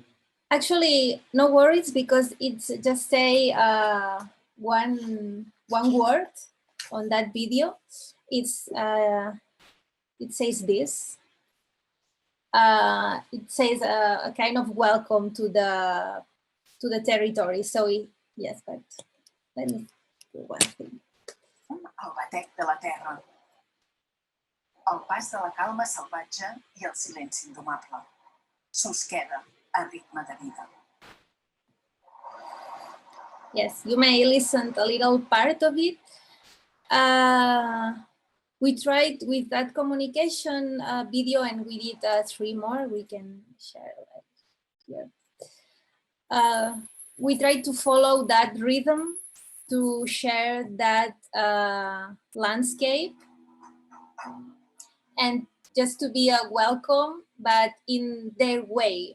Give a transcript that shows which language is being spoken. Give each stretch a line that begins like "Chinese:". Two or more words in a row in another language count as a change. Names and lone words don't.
English: Actually, no worries, because it's just say one word on that video. It's it says this. It says a kind of welcome to the territory. So yes, but let me do one thing.
Catalan: El batec de la terra, el pas de la calma salvatge i el silenci indomable. Susqueda, a ritme de vida.
English: Yes, you may listen a little part of it. We tried with that communication video, and we did 3 more. We can share here. We tried to follow that rhythm, to share that landscape, and just to be a welcome, but in their way.